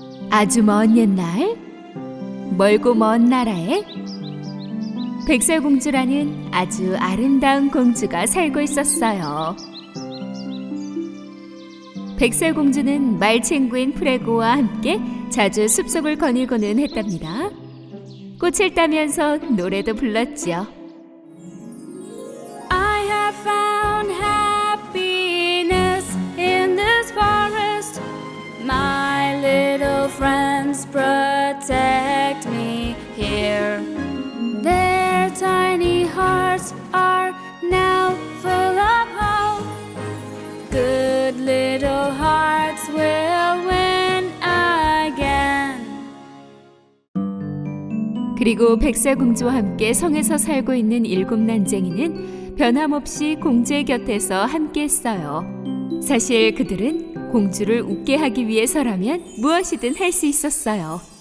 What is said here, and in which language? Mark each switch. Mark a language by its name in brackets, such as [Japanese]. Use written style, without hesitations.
[Korean] 아주 먼 옛날, 멀고 먼 나라에 백설공주라는 아주 아름다운 공주가 살고 있었어요. 백설공주는 말친구인 프레고와 함께 자주 숲속을 거닐고는 했답니다. 꽃을 따면서 노래도 불렀지요. [English] I have found happiness in this forest. My little friends protect me here. Their tiny hearts are now full of hope. Good little hearts will win again. [Korean] 그리고 백설공주와 함께 성에서 살고 있는 일곱 난쟁이는 변함없이 공주의 곁에서 함께했어요. 사실 그들은 공주를 웃게 하기 위해서라면 무엇이든 할 수 있었어요.